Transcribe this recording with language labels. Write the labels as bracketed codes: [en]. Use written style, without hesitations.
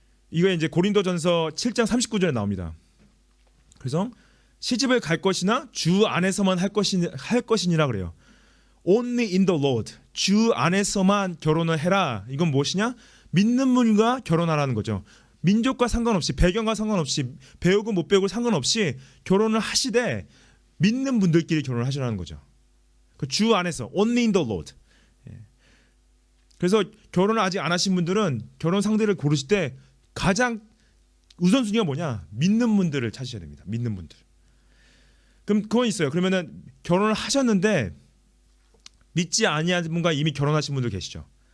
[ko] 이거 이제 고린도전서 7장 39절에 나옵니다. 그래서 시집을 갈 것이나 주 안에서만 할 것이니라 그래요. [en] Only in the Lord. [ko] 주 안에서만 결혼을 해라. 이건 무엇이냐? 믿는 분과 결혼하라는 거죠. 민족과 상관없이, 배경과 상관없이, 배우고 못 배우고 상관없이 결혼을 하시되 믿는 분들끼리 결혼을 하시라는 거죠. 그 주 안에서 [en] Only in the Lord. [ko] 그래서 결혼을 아직 안 하신 분들은 결혼 상대를 고르실 때 가장 우선순위가 뭐냐? 믿는 분들을 찾으셔야 됩니다. 믿는 분들. 그럼 그건 있어요. 그러면은 결혼을 하셨는데 믿지 아니한 분과 이미 결혼하신 분들 계시죠.